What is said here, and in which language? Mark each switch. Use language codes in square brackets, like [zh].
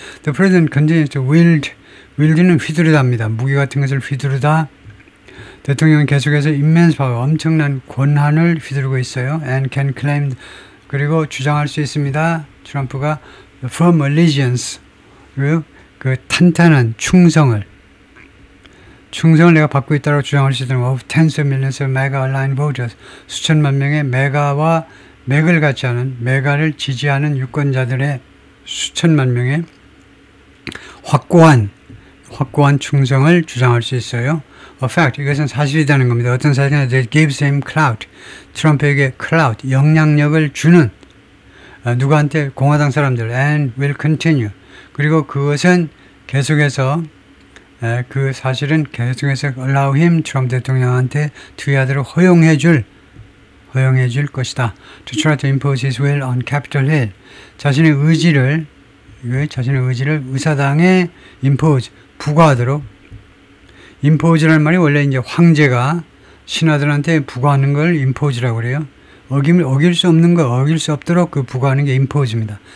[en] The president continues to wield는 휘두르다입니다. [ko] 무기 같은 것을 휘두르다. 대통령은 계속해서 immense power, 엄청난 권한을 휘두르고 있어요. [en] And can claim, [ko] 그리고 주장할 수 있습니다. 트럼프가 firm allegiance, 그리고 탄탄한 충성을 내가 받고 있다고 주장할 수 있다는 [en] of tens of millions of MAGA-aligned voters, [ko] 수천만 명의 메가와 맥을 갖지 않은, 메가를 지지하는 유권자들의 수천만 명의 확고한 충성을 주장할 수 있어요. A fact, 이것은 사실이라는 겁니다. 어떤 사실이냐, [en] that gives him clout, [ko] 트럼프에게 clout, 영향력을 주는, 누구한테? 공화당 사람들, [en] and will continue. [ko] 그리고 그것은 계속해서, 그 사실은 계속해서 [en] allow him, [ko] 트럼프 대통령한테 투여하도록 허용해 줄 것이다. [en] To try to impose his will on Capitol Hill. [ko] 자신의 의지를 의사당에 impose, 부과하도록. impose라는 말이 원래 이제 황제가 신하들한테 부과하는 걸 impose라고 그래요. 어길 수 없는 거, 어길 수 없도록 그 부과하는 게 impose입니다.